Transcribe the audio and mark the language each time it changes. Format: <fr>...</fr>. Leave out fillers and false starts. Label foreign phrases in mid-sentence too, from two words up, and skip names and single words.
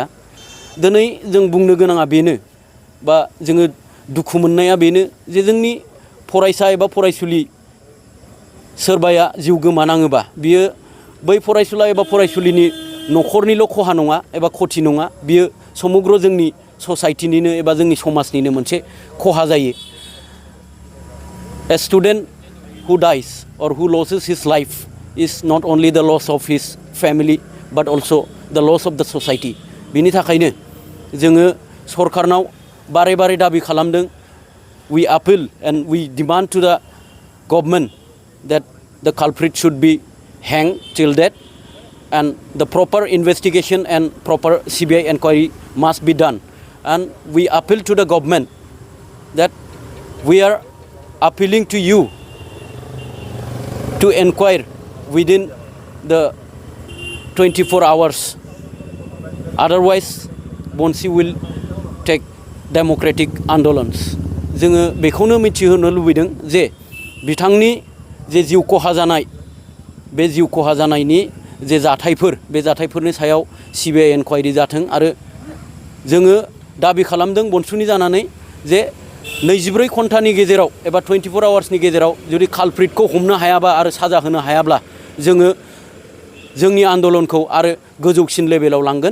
<brx>दिनै जों बुंनो गोनाङा बेनो बा जोङो दुखु मोननाया बेनो जे जोंनि फरायसा एबा फरायसुलि सोरबाया जिउ गोमानाङोबा बियो बै फरायसुला एबा फरायसुलिनि न'खरनिल' खहा नङा एबा खथि नङा, बियो समग्र जोंनि ससाइटिनिनो एबा जोंनि समाजनिनो मोनसे खहा जायो।</brx> <en>A student who dies or who loses his life is not only the loss of his family but also the loss of the society.</en> <brx>बिनि थाखायनो जोङो सरकारनाव बारे बारे दाबि खालामदों।</brx> <en>We appeal and we demand to the government that the culprit should be hanged till death and the proper investigation and proper CBI inquiry must be done. And we appeal to the government that we are appealing to you to inquire within the 24 hours. Otherwise, BONSU will take democratic आन्दोलन्स।</en> <brx>जोङो बेखौनो मिथिहोनो लुबैदों जे बिथांनि जे जिउ खहा जानाय बे जिउ खहा जानायनि जे जाथायफोर बे जाथायफोरनि सायाव CBI इनकुवायरि जाथों आरो जोङो दाबि खालामदों बनसुनि जानानै जे 24 घन्टानि गेजेराव एबा 24 आवार्सनि गेजेराव जुदि कालप्रिटखौ हमनो हायाबा आरो साजा होनो हायाब्ला जोङो जोंनि आन्दोलनखौ आरो गोजौसिन लेभेलाव लांगोन।</brx>